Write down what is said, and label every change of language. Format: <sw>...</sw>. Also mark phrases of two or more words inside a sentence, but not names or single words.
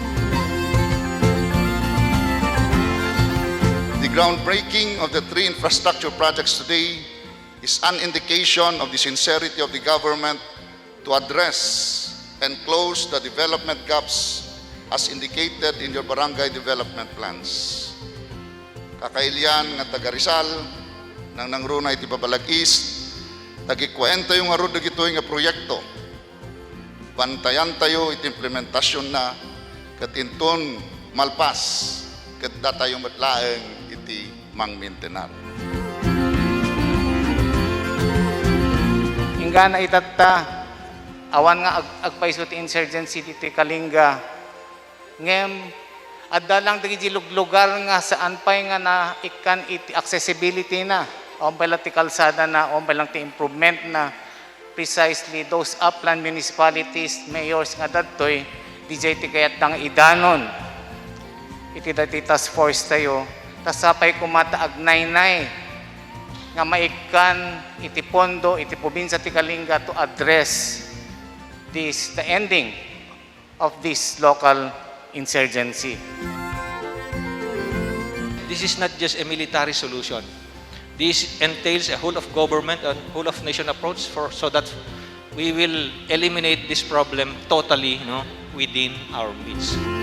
<en>The groundbreaking of the 3 infrastructure projects today is an indication of the sincerity of the government to address and close the development gaps as indicated in your barangay development plans.</en> <ilo>Kakailian nga taga Rizal, nang nangrunay ti Babalag East, tagikwento yung arod gitoy nga proyekto. Bantayan tayo iti implementasyon na katinton malpas ket datayong matlaeng iti mangmintenar. Ingga na itatta, awan nga agpaiso ti insurgency dito Kalinga. Ngem, adda lang dagi lugar nga saan pay nga na ikan iti accessibility na. Ombay lang ti kalsada na, ombay lang ti improvement na.</ilo> <en>Precisely those upland municipalities, mayors</en> <ilo>nga dadtoy, DJ ti kayat ng idanon. Iti dati task force tayo, tas sapay kumataag nay nga maikan iti pondo, iti probinsya ti Kalinga</ilo> <en>to address the ending of this local insurgency. This is not just a military solution. This entails a whole of government and whole of nation approach so that we will eliminate this problem totally, within our midst.</en>